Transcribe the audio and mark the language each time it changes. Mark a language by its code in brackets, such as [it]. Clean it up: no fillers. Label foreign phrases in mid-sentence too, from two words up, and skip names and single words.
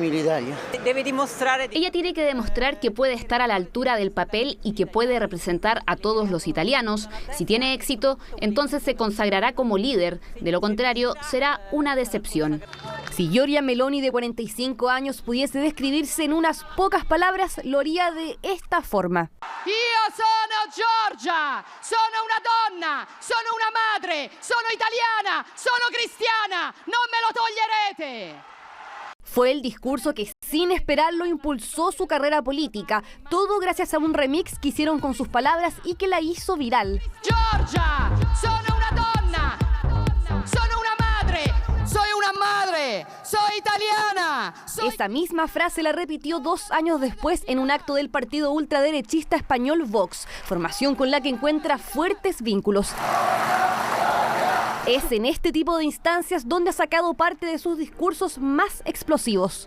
[es] Ella tiene que demostrar que puede estar a la altura del papel y que puede representar a todos los italianos. Si tiene éxito, entonces se consagrará como líder. De lo contrario, será una decepción. Si Giorgia Meloni, de 45 años, pudiese describirse en unas pocas palabras, lo haría de esta forma. [it] Io sono Giorgia, sono una donna, sono una madre, sono italiana, sono cristiana, non me lo toglierete. [es] Fue el discurso que sin esperarlo impulsó su carrera política, todo gracias a un remix que hicieron con sus palabras y que la hizo viral. [it] Giorgia, sono una donna, sono una madre, [es] soy una madre, soy italiana. Esa misma frase la repitió 2 años después en un acto del partido ultraderechista español Vox, formación con la que encuentra fuertes vínculos. Es en este tipo de instancias donde ha sacado parte de sus discursos más explosivos.